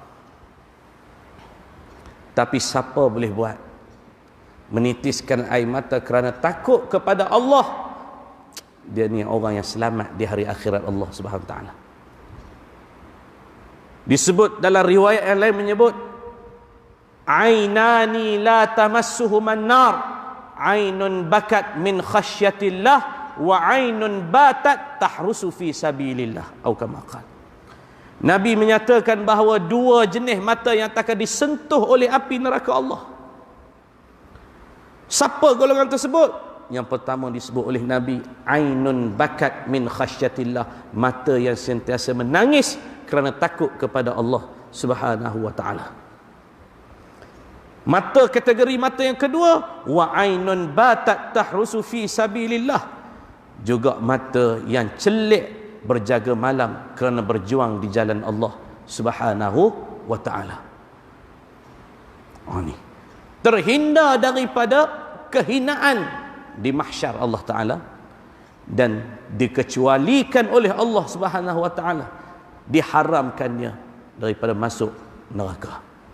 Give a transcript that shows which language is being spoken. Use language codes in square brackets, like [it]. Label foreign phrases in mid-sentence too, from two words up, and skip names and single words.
[ms] Tapi siapa boleh buat? Menitiskan air mata kerana takut kepada Allah. dia ni orang yang selamat di hari akhirat Allah [ar] سبحانه تعالى. [ms] Disebut dalam riwayat yang lain menyebut [ar] عينان لا تمسهما النار عين بكت من خشية الله وعين باتت تحرس في سبيل الله atau كما قال. [ms] Nabi menyatakan bahawa dua jenis mata yang takkan disentuh oleh api neraka Allah. Siapa golongan tersebut? Yang pertama disebut oleh Nabi, [ar] عين بكت من خشية الله, [ms] mata yang sentiasa menangis kerana takut kepada Allah [ar] سبحانه وتعالى. [ms] Mata kategori mata yang kedua, [ar] وعين باتت تحرس في سبيل الله, [ms] juga mata yang celik berjaga malam kerana berjuang di jalan Allah [ar] سبحانه وتعالى. [ms] Ni terhindar daripada kehinaan di mahsyar Allah taala dan dikecualikan oleh Allah [ar] سبحانه وتعالى, [ms] diharamkannya daripada masuk neraka.